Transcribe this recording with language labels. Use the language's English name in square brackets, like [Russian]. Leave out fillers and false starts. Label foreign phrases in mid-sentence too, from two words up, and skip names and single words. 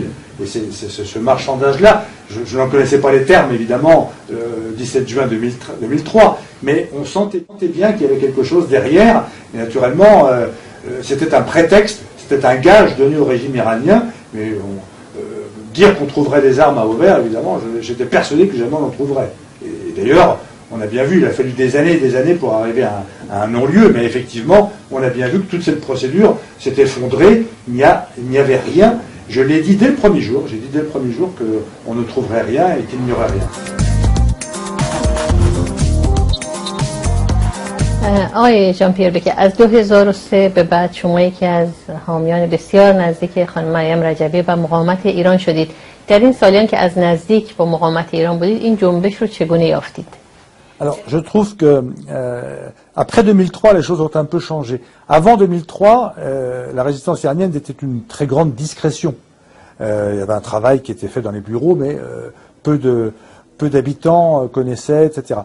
[French] Et c'est ce marchandage-là, je n'en connaissais pas les termes évidemment, 17 juin 2003, mais on sentait bien qu'il y avait quelque chose derrière, et naturellement c'était un prétexte, c'était un gage donné au régime iranien, mais dire qu'on trouverait des armes à Auvers, évidemment, j'étais persuadé que jamais on en trouverait. Et d'ailleurs, on a bien vu, il a fallu des années pour arriver à un non-lieu, mais effectivement, on a bien vu que toute cette procédure s'est effondrée, il n'y avait rien. Je l'ai dit dès le premier jour, j'ai dit dès le premier jour qu'on ne trouverait rien et qu'il n'y aurait rien. [Persian] آقای ژان پیر بکی، از 2003 به بعد شما یکی از حامیان بسیار نزدیک خانم مریم رجبی و مقاومت ایران شدید. در این سالیان که از نزدیک با مقاومت ایران بودید، این جنبش رو چگونه یافتید؟ [French] Alors, je trouve que après 2003, les choses ont un peu changé. Avant 2003, la résistance iranienne était une très grande discrétion. Il y avait un travail qui était fait dans les bureaux, mais peu d'habitants connaissaient, etc.